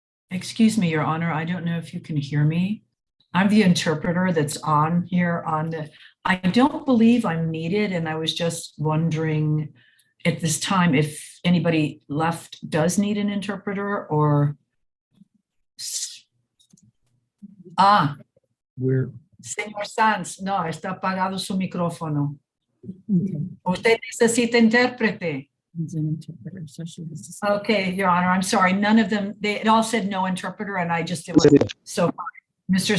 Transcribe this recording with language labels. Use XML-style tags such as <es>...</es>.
<en>Excuse me, Your Honor, I don't know if you can hear me. I'm the interpreter that's on here on the, I don't believe I'm needed, and I was just wondering at this time if anybody left does need an interpreter or. Ah, We're,</en> <es>señor Sanz, no, está apagado su micrófono.</es> <en>Okay.</en> <es>Usted necesita intérprete.</es> <en>He's an interpreter, so she has to. Okay, Your Honor, I'm sorry. None of them, it all said no interpreter, and I just, so Mr.</en>